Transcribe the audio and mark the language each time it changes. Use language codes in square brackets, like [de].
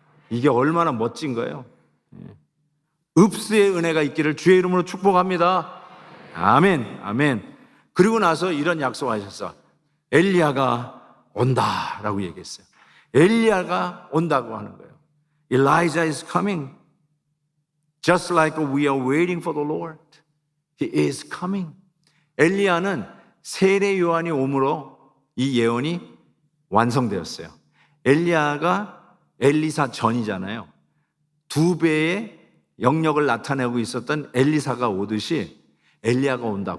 [ko] 이게 얼마나 멋진 거예요. 읍스의 은혜가 있기를 주의 이름으로 축복합니다. 아멘, 아멘. 그리고 나서 이런 약속하셨어. 엘리야가 온다라고 얘기했어요. 엘리야가 온다고 하는 거예요. [en] Elijah is coming. Just like we are waiting for the Lord. He is coming. [ko] 엘리야는 세례 요한이 오므로 이 예언이 완성되었어요. 엘리야가 엘리사 전이잖아요. 2배의 영역을 나타내고 있었던 엘리사가 오듯이 엘리야가 온다.